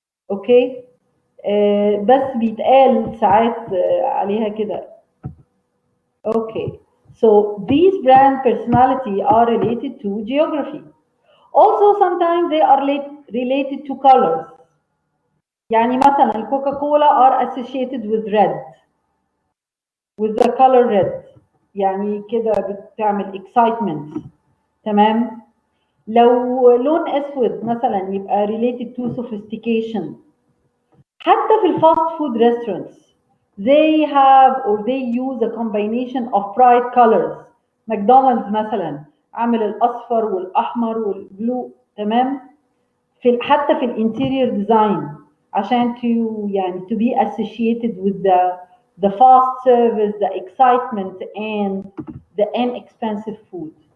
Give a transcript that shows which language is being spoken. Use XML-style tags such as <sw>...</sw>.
<ar>اوكي، بس بيتقال ساعات عليها كده.</ar> <en>Okay, so these brand personality are related to geography. Also sometimes they are related to colors.</en> <ar>يعني مثلا الكوكا كولا</ar> <en>are associated with red, with the color red.</en> <ar>يعني كده بتعمل excitement. تمام. لو لون اسود مثلا يبقى</ar> <en>related to sophistication.</en> <ar>حتى في الفاست فود restaurants</ar> <en>they have or they use a combination of bright colors.</en> <ar>ماكدونالدز مثلا عامل الاصفر والاحمر والبلو، تمام، حتى في الانتيريور ديزاين عشان يعني</ar> <en>to be associated with the fast service, the excitement, and the inexpensive food.</en>